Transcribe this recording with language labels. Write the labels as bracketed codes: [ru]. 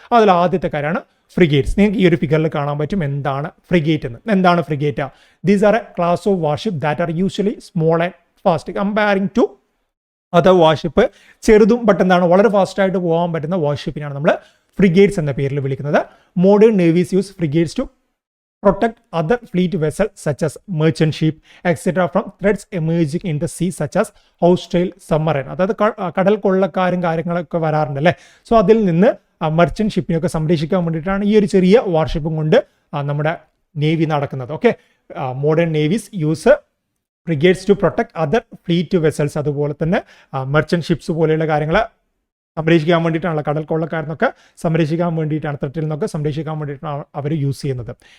[ml] അതിൽ ആദ്യത്തെ കാര്യമാണ് ഫ്രിഗേറ്റ്സ്. നിങ്ങൾക്ക് ഈ ഒരു ഫിഗറിൽ കാണാൻ പറ്റും എന്താണ് ഫ്രിഗേറ്റ് എന്ന്. എന്താണ് frigate? [en] These are a class of warship that are usually small and fast comparing to other warship. [ml] ചെറുതും എന്താണ് വളരെ ഫാസ്റ്റായിട്ട് പോകാൻ പറ്റുന്ന വാർഷിപ്പിനാണ് നമ്മൾ ഫ്രിഗേറ്റ്സ് എന്ന പേരിൽ വിളിക്കുന്നത്. [en] Modern navies use frigates to protect other fleet vessels such as merchant ship etc from threats emerging in the sea such as hostile submarine. [ml] അതായത് കടൽ കൊള്ളക്കാരും കാര്യങ്ങളൊക്കെ വരാറുണ്ട് അല്ലേ. സോ അതിൽ നിന്ന് മെർച്ചന്റ് ഷിപ്പിനെയൊക്കെ സംരക്ഷിക്കാൻ വേണ്ടിയിട്ടാണ് ഈ ഒരു ചെറിയ വാർഷിപ്പും കൊണ്ട് നമ്മുടെ നേവി നടക്കുന്നത്. [en] Okay, modern navies use frigates to protect other fleet vessels. [ml] അതുപോലെ തന്നെ മെർച്ചന്റ് ഷിപ്സ് പോലെയുള്ള കാര്യങ്ങൾ സംരക്ഷിക്കാൻ വേണ്ടിയിട്ടാണ്, കടൽ കൊള്ളക്കാരെന്നൊക്കെ സംരക്ഷിക്കാൻ വേണ്ടിയിട്ടാണ്, ത്രെറ്റിൽ നിന്നൊക്കെ സംരക്ഷിക്കാൻ വേണ്ടിയിട്ടാണ് അവർ യൂസ് ചെയ്യുന്നത്.